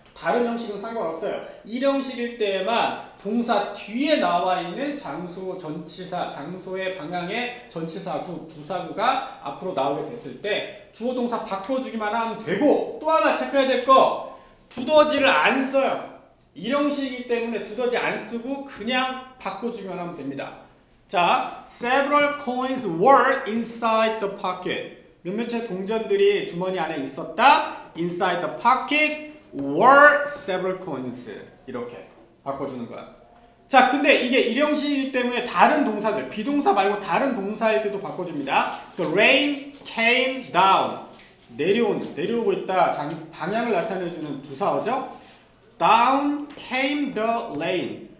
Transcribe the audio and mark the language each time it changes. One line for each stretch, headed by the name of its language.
Korean: 다른 형식은 상관없어요. 1형식일 때에만 동사 뒤에 나와 있는 장소의 방향의 전치사구, 부사구가 앞으로 나오게 됐을 때 주어 동사 바꿔주기만 하면 되고 또 하나 체크해야 될 거 두더지를 안 써요. 1형식이기 때문에 두더지 안 쓰고 그냥 바꿔주기만 하면 됩니다.
English: 자, several coins were inside the pocket.
Korean: 몇몇의 동전들이 주머니 안에 있었다.
English: Inside the pocket were several coins.
Korean: 이렇게 바꿔주는 거야. 자, 근데 이게 1형식이기 때문에 다른 동사들, 비동사 말고 다른 동사일 때도 바꿔줍니다.
English: The rain came down.
Korean: 내려오고 있다. 방향을 나타내주는 부사어죠.
English: Down came the rain.